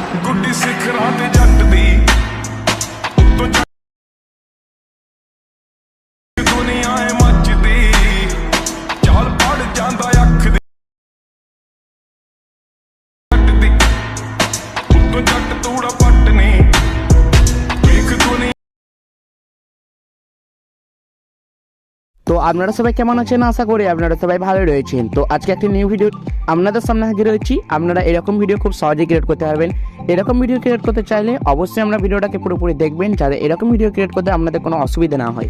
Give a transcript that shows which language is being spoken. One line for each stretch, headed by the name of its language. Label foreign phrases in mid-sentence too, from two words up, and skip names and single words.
Punjabi: ਗੁੱਡੀ ਸਿਖਰਾਂ ਤੇ ਜੱਟ ਦੀ ਉੱਤੋਂ ਦੁਨੀਆ ਹੈ ਮੱਚਦੀ ਚਾਲ ਪੈ ਜਾਂਦਾ ਅੱਖ ਦੀ ਉੱਤੋਂ ਜੱਟ ਤੂੜਾ ਪਟਣੀ ਵੇਖ ਦੁਨੀਆ।
Bangla: তো আপনারা সবাই কেমন আছেন? আশা করি আপনারা সবাই ভালো রয়েছেন। তো আজকে একটা
English: new video
Bangla: আপনাদের সামনে হাজির হয়েছি। আপনারা এরকম ভিডিও খুব সহজেই ক্রিয়েট করতে পারবেন। এরকম
English: video create
Bangla: করতে চাইলে অবশ্যই আমরা ভিডিওটাকে পুরোপুরি দেখবেন, যাতে এরকম
English: video create
Bangla: করতে আপনাদের কোনো অসুবিধা না হয়।